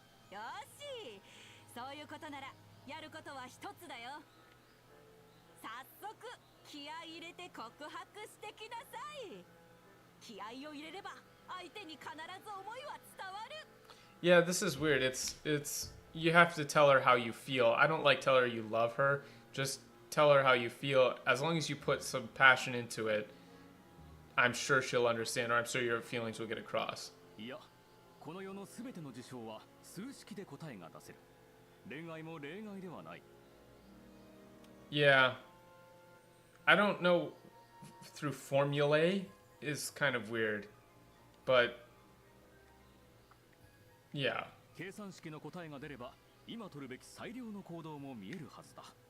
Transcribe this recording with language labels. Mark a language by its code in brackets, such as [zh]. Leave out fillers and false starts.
[ja] よし、そういうことならやることは一つだよ。早速気合い入れて告白してきなさい。気合を入れれば相手に必ず思いは伝わる。 [en] Yeah, this is weird. It's you have to tell her how you feel. I don't like tell her you love her. Just tell her how you feel. As long as you put some passion into it, I'm sure she'll understand, or I'm sure your feelings will get across. [ja] いや、この世のすべての事象は数式で答えが出せる。恋愛も例外ではない。 [en] Yeah. I don't know through formulae is kind of weird. But yeah. [ja] 計算式の答えが出れば、今取るべき最良の行動も見えるはずだ。